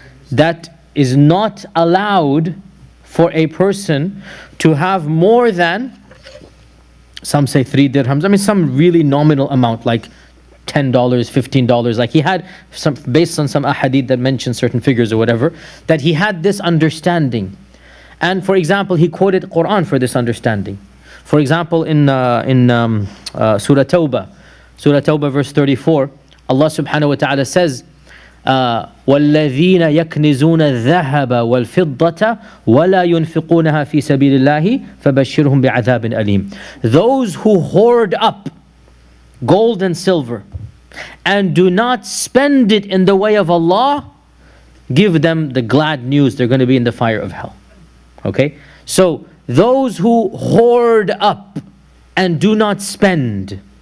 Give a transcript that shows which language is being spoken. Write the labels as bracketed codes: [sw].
[en] That is not allowed for a person to have more than, some say 3 dirhams, some really nominal amount, like $10, $15. Like he had some, based on some ahadith that mention certain figures or whatever, that he had this understanding. And for example, he quoted Quran for this understanding. For example, in Surah Tawbah verse 34, Allah subhanahu wa ta'ala says, [ar] وَالَّذِينَ يَكْنِزُونَ الذَّهَبَ وَالْفِضَّةَ وَلَا يُنْفِقُونَها فِي سَبِيلِ اللَّهِ فَبَشِّرْهُمْ بِعَذَابٍ أَلِيمٍ. [en] Those who hoard up gold and silver and do not spend it in the way of Allah, give them the glad news, they're going to be in the fire of hell. Okay? So, those who hoard up and do not spend.